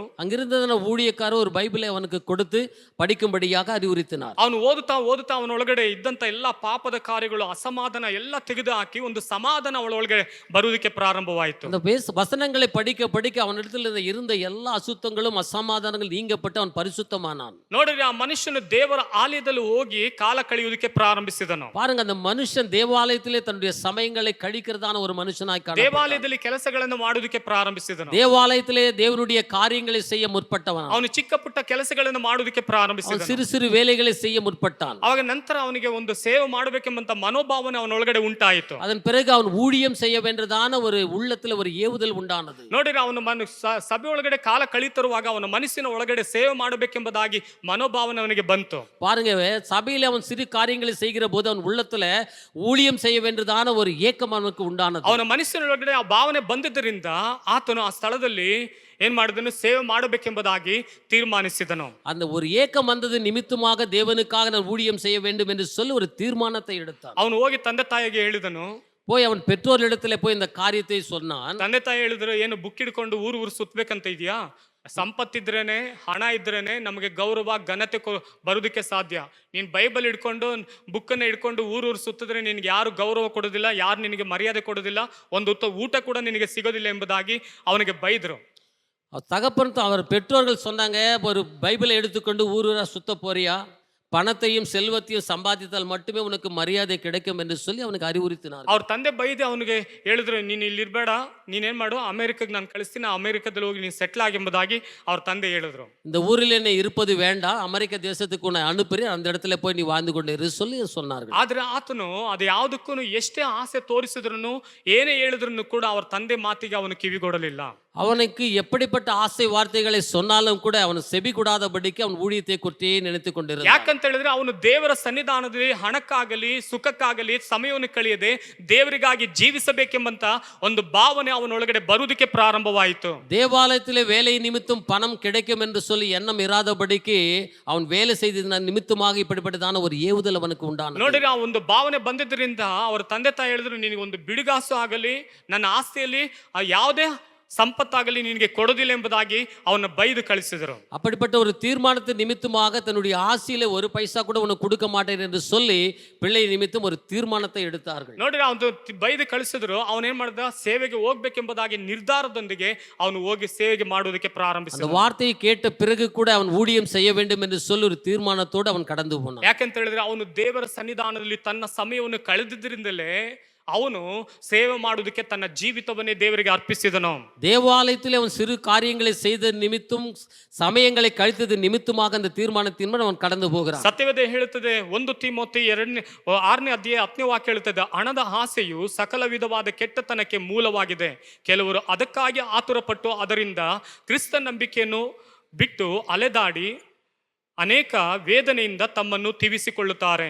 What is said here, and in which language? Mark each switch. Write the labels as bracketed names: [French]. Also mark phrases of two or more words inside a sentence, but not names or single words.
[Tamil] அங்கிருந்ததான ஊழியக்காரர் ஒரு பைபிளை அவனுக்கு கொடுத்து படிக்கும்படியாக அறிவுறுத்தினார். [Kannada] ಅವನು ಓದುತ್ತಾ ಓದುತ್ತಾ ಅವನೊಳಗಡೆ ಇದ್ದಂತ ಎಲ್ಲಾ ಪಾಪದ ಕಾರ್ಯಗಳು, ಅಸಮಾಧಾನ ಎಲ್ಲ ತೆಗೆದು ಹಾಕಿ ಒಂದು ಸಮಾಧಾನ ಅವಳೊಳಗೆ ಬರುವುದಕ್ಕೆ ಪ್ರಾರಂಭವಾಯಿತು. [Tamil] அந்த வசனங்களை படிக்க படிக்க அவனிடத்தில் இருந்த எல்லா அசுத்தங்களும் அசமாதானங்களும் நீங்கப்பட்டு அவன் பரிசுத்தமானான். [Kannada] ನೋಡಿದ್ರೆ ಆ ಮನುಷ್ಯನು ದೇವರ ಆಲಯದಲ್ಲಿ ಹೋಗಿ ಕಾಲ ಕಳೆಯುವುದಕ್ಕೆ ಪ್ರಾರಂಭಿಸಿದನು. [Tamil] பாருங்க, அந்த மனுஷன் தேவாலயத்திலே தன்னுடைய சமயங்களை கழிக்கிறதான ஒரு மனுஷனாய் காணப்பட்டான். [Kannada] ದೇವಾಲಯದಲ್ಲಿ ಕೆಲಸಗಳನ್ನು ಮಾಡುವುದಕ್ಕೆ ಪ್ರಾರಂಭಿಸಿದನು. [Tamil] தேவாலயத்திலே தேவனுடைய காரியங்களை செய்ய முற்பட்டவன். [Kannada] ಅವನು ಚಿಕ್ಕ ಪುಟ್ಟ ಕೆಲಸಗಳನ್ನು ಮಾಡುವುದಕ್ಕೆ ಪ್ರಾರಂಭಿಸಿದನು. [Tamil] சிறு சிறு வேலைகளை செய்ய முற்பட்டான். [Kannada] ಆಗ ನಂತರ ಅವನಿಗೆ ಒಂದು ಸೇವೆ ಮಾಡಬೇಕೆಂಬಂತ ಮನೋಭಾವನೆ ಅವನೊಳಗಡೆ ಉಂಟಾಯಿತು. [Tamil] அதன் பிறகு அவன் ஊழியம் செய்ய வேண்டதான ஒரு உள்ளத்துல ஒரு ஏவுதல் ಉಂಟಾನದು. [Kannada] ನೋಡಿದ್ರೆ ಅವನು ಸಭೆ ಒಳಗಡೆ ಕಾಲ ಕಳೀತಿರುವಾಗ ಅವನ ಮನಸ್ಸಿನ ಒಳಗಡೆ ಸೇವೆ ಮಾಡಬೇಕೆಂಬುದಾಗಿ ಮನೋಭಾವನೆ ಅವನಿಗೆ ಬಂತು. [Tamil] பாருங்க, சபையில அவன் சிறு காரியங்களை செய்கிற போது அவன் உள்ளத்துல ஊழியம் செய்ய வேண்டதான ஒரு ஏக்கம் அவனுக்கு ಉಂಟಾನது. [Kannada] ಅವನ ಮನಸ್ಸಿನ ಒಳಗಡೆ ಆ ಭಾವನೆ ಬಂದಿದ್ದರಿಂದ ಆತನು ಆ ಸ್ಥಳದಲ್ಲಿ ಏನ್ ಮಾಡಿದನು, ಸೇವೆ ಮಾಡಬೇಕೆಂಬುದಾಗಿ ತೀರ್ಮಾನಿಸಿದನು. [Tamil] அந்த ஒரு ஏக்கம் வந்தது நிமித்தமாக தேவனுக்காக நான் ஊழியம் செய்ய வேண்டும் என்று சொல்லி ஒரு தீர்மானத்தை எடுத்தான். [Kannada] ಅವನು ಹೋಗಿ ತಂದೆ ತಾಯಿಗೆ ಹೇಳಿದನು. [Tamil] போய் அவன் பெற்றோரிடத்துல போய் இந்த காரியத்தை சொன்னான். [Kannada] ತಂದೆ ತಾಯಿ ಹೇಳಿದ್ರು, ಏನು ಬುಕ್ ಹಿಡ್ಕೊಂಡು ಊರು ಸುತ್ತಬೇಕಂತ ಇದೆಯಾ? ಸಂಪತ್ತಿದ್ರೇನೆ, ಹಣ ಇದ್ರೇನೆ ನಮಗೆ ಗೌರವ ಘನತೆ ಬರೋದಕ್ಕೆ ಸಾಧ್ಯ. ನೀನ್ ಬೈಬಲ್ ಹಿಡ್ಕೊಂಡು ಬುಕ್ಕನ್ನು ಹಿಡ್ಕೊಂಡು ಊರು ಸುತ್ತಿದ್ರೆ ನಿನ್ಗೆ ಯಾರು ಗೌರವ ಕೊಡೋದಿಲ್ಲ, ಯಾರು ನಿನಗೆ ಮರ್ಯಾದೆ ಕೊಡೋದಿಲ್ಲ, ಒಂದು ಊಟ ಕೂಡ ನಿನಗೆ ಸಿಗೋದಿಲ್ಲ ಎಂಬುದಾಗಿ ಅವನಿಗೆ ಬೈದ್ರು. [Tamil] தகப்பன் அவர் பெற்றோர்கள் சொன்னாங்க, ஒரு பைபிளை எடுத்துக்கொண்டு ஊரூரா சுத்த போறியா, பணத்தையும் செல்வத்தையும் சம்பாதித்தால் மட்டுமே உனக்கு மரியாதை கிடைக்கும் என்று சொல்லி அவனுக்கு அறிவுறுத்தினார். [Kannada] ಅವ್ರ ತಂದೆ ಬೈದು ಅವನಿಗೆ ಹೇಳಿದ್ರು, ನೀನು ಇಲ್ಲಿ ಇರ್ಬೇಡ, ನೀನೇನ್ ಮಾಡು, ಅಮೆರಿಕಕ್ಕೆ ನಾನು ಕಳಿಸ್ತೀನಿ, ಅಮೆರಿಕದಲ್ಲಿ ಹೋಗಿ ನೀನು ಸೆಟ್ಲ್ ಆಗಿ ಎಂಬುದಾಗಿ ಅವ್ರ ತಂದೆ ಹೇಳಿದ್ರು. [Tamil] இந்த ஊரில் என்ன இருப்பது வேண்டாம், அமெரிக்க தேசத்துக்கு உன்னை அனுப்புறேன், அந்த இடத்துல போய் நீ வாழ்ந்து கொண்டு இரு சொல்லி சொன்னார்கள். [Kannada] ಆದ್ರೆ ಆತನು ಅದು ಯಾವುದಕ್ಕೂ ಎಷ್ಟೇ ಆಸೆ ತೋರಿಸಿದ್ರು, ಏನೇ ಹೇಳಿದ್ರು ಕೂಡ ಅವ್ರ ತಂದೆ ಮಾತಿಗೆ ಅವನು ಕಿವಿಗೊಡಲಿಲ್ಲ. [Tamil] அவனுக்கு எப்படிப்பட்ட ஆசை வார்த்தைகளை சொன்னாலும் கூட அவன் செவி கூடாதபடிக்கு அவன் ஊழியத்தை குறித்தே நினைத்து கொண்டிருந்தான். [Kannada] ಯಾಕಂತ ಹೇಳಿದ್ರೆ ಅವನು ದೇವರ ಸನ್ನಿಧಾನದಲ್ಲಿ ಹಣಕ್ಕಾಗಲಿ ಸುಖಕ್ಕಾಗಲಿ ಸಮಯವನ್ನು ಕಳೆಯದೆ ದೇವರಿಗಾಗಿ ಜೀವಿಸಬೇಕೆಂಬಂತ ಒಂದು ಭಾವನೆ ಅವನೊಳಗಡೆ ಬರುವುದಕ್ಕೆ ಪ್ರಾರಂಭವಾಯಿತು. [Tamil] தேவாலயத்திலே வேலை நிமித்தம் பணம் கிடைக்கும் என்று சொல்லி எண்ணம் இராதபடிக்கு அவன் வேலை செய்த நிமித்தமாக இப்படிப்பட்டதான ஒரு ஏவுதல் அவனுக்கு உண்டானது. [Kannada] ನೋಡಿರಿ, ಆ ಒಂದು ಭಾವನೆ ಬಂದಿದ್ದರಿಂದ ಅವರ ತಂದೆ ತಾಯಿ ಹೇಳಿದ್ರು, ನಿನಗೆ ಒಂದು ಬಿಡುಗಾಸು ಆಗಲಿ ನನ್ನ ಆಸ್ತಿಯಲ್ಲಿ ಯಾವುದೇ ಸಂಪತ್ತಾಗಲಿ ನಿನಗೆ ಕೊಡೋದಿಲ್ಲ ಎಂಬುದಾಗಿ ಅವನ ಬೈದು ಕಳಿಸಿದರು. [Tamil] அப்படிப்பட்ட ஒரு தீர்மானத்தை நிமித்தமாக தன்னுடைய ஆசையில ஒரு பைசா கூட உனக்கு கொடுக்க மாட்டேன் என்று சொல்லி பிள்ளை நிமித்தம் ஒரு தீர்மானத்தை எடுத்தார்கள். [Kannada] ನೋಡ್ರಿ, ಅವನು ಬೈದು ಕಳಿಸಿದ್ರು. ಅವನೇನ್ ಮಾಡ್ದ, ಸೇವೆಗೆ ಹೋಗ್ಬೇಕೆಂಬುದಾಗಿ ನಿರ್ಧಾರದೊಂದಿಗೆ ಅವನು ಹೋಗಿ ಸೇವೆಗೆ ಮಾಡುವುದಕ್ಕೆ ಪ್ರಾರಂಭಿಸಿದ. [Tamil] அந்த வார்த்தையை கேட்ட பிறகு கூட அவன் ஊழியம் செய்ய வேண்டும் என்று சொல்லி ஒரு தீர்மானத்தோடு அவன் கடந்து போனான். [Kannada] ಯಾಕಂತ ಹೇಳಿದ್ರೆ ಅವನು ದೇವರ ಸನ್ನಿಧಾನದಲ್ಲಿ ತನ್ನ ಸಮಯವನ್ನು ಕಳೆದಿದ್ದರಿಂದಲೇ ಅವನು ಸೇವೆ ಮಾಡುವುದಕ್ಕೆ ತನ್ನ ಜೀವಿತವನ್ನೇ ದೇವರಿಗೆ ಅರ್ಪಿಸಿದನು. [Tamil] தேவாலயத்தில் அவன் சிறு காரியங்களை செய்த நிமித்தம் [Kannada] ಸಮಯங்களை ಕಳೆದ ನಿಮಿತ್ತமாக [Tamil] அந்த தீர்மானத்தின் அவன் கடந்து போகிறான். [Kannada] ಸತ್ಯವೇದ ಹೇಳುತ್ತದೆ, 1 ತಿಮೋಥಿ 6ನೇ ಅಧ್ಯಾಯ 10ನೇ ವಾಕ್ಯ ಹೇಳುತ್ತದೆ, ಹಣದ ಆಸೆಯು ಸಕಲ ವಿಧವಾದ ಕೆಟ್ಟತನಕ್ಕೆ ಮೂಲವಾಗಿದೆ. ಕೆಲವರು ಅದಕ್ಕಾಗಿ ಆತುರಪಟ್ಟು ಅದರಿಂದ ಕ್ರಿಸ್ತ ನಂಬಿಕೆಯನ್ನು ಬಿಟ್ಟು ಅಲೆದಾಡಿ ಅನೇಕ ವೇದನೆಯಿಂದ ತಮ್ಮನ್ನು ತಿವಿಸಿಕೊಳ್ಳುತ್ತಾರೆ.